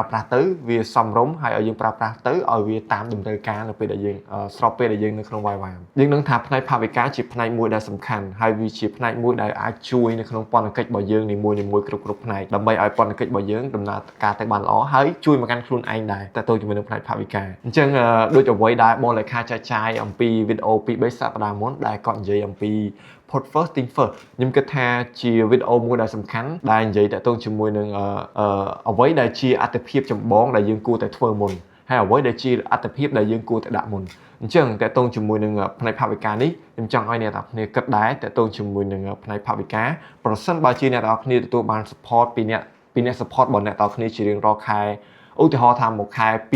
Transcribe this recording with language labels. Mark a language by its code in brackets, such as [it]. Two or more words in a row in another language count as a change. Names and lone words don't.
[km] ប្រាស់ទៅវាសមរម្យហើយឲ្យយើងប្រើប្រាស់ទៅឲ្យវាតាមតម្រូវការនៅពេលដែលយើងស្របពេលដែលយើងនៅក្នុងវាយវ៉ាមយើងនឹងថាផ្នែកផាវិកាជាផ្នែកមួយដែលសំខាន់ហើយវាជាផ្នែកមួយដែលអាចជួយនៅក្នុងពន្ធកិច្ច របស់យើងនីមួយៗគ្រប់ផ្នែកដើម្បីឲ្យពន្ធកិច្ចរបស់យើងដំណើរការទៅបានល្អហើយជួយមកកាន់ខ្លួនឯងដែរតើតើជាមួយនឹងផ្នែកផាវិកាអញ្ចឹងដូចអ្វីដែលបងលេខា ចែកចាយអំពីវីដេអូ2-3សប្តាហ៍មុនដែលគាត់និយាយអំពី [en] put first thing first [km] ខ្ញុំគិតថាជាវីដេអូមួយដែលសំខាន់ដែលនិយាយតាក់ទងជាមួយនឹងអ្វីដែលជាអត្ថប្រយោជន៍ចម្បងដែលយើងគួរតែធ្វើមុនហើយអ្វីដែលជាអត្ថប្រយោជន៍ដែលយើងគួរតែដាក់មុនអញ្ចឹងតាក់ទងជាមួយនឹងផ្នែកផាវិកានេះខ្ញុំចង់ឲ្យអ្នកទាំងអស់គ្នាគិតដែរតាក់ទងជាមួយនឹងផ្នែកផាវិកាប្រសិនបើជាអ្នកទាំងអស់គ្នាទទួលបាន support ពីអ្នក support របស់អ្នកទាំងអស់គ្នាជារៀងរាល់ខែឧទាហរណ៍ថាមួយខែ